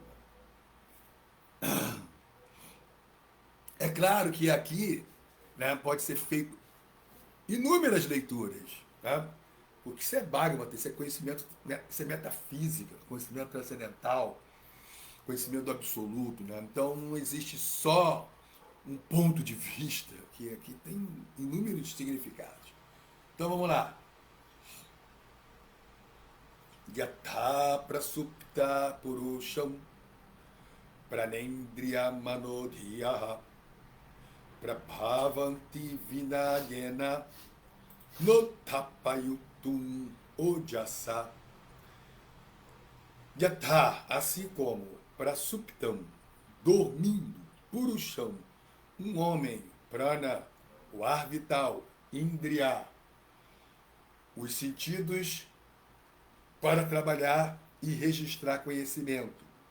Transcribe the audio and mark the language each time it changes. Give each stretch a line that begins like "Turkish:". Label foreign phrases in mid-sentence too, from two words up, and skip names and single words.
Portuguese: É claro que aqui, né, pode ser feito inúmeras leituras, né? Porque isso é Bhagavata, isso é conhecimento, isso é metafísica, conhecimento transcendental, conhecimento absoluto, né? Então não existe só um ponto de vista, que aqui tem inúmeros significados. Então vamos lá.
Sanskrit: Yatha prasupta purusham pranendriya manodhiyaha prabhavanti vinayena notapayutum ojasa.
Portuguese: Yatha, assim como prasuptam, dormindo, purusham, um homem, prana, o ar vital, indriya, os sentidos para trabalhar e registrar conhecimento.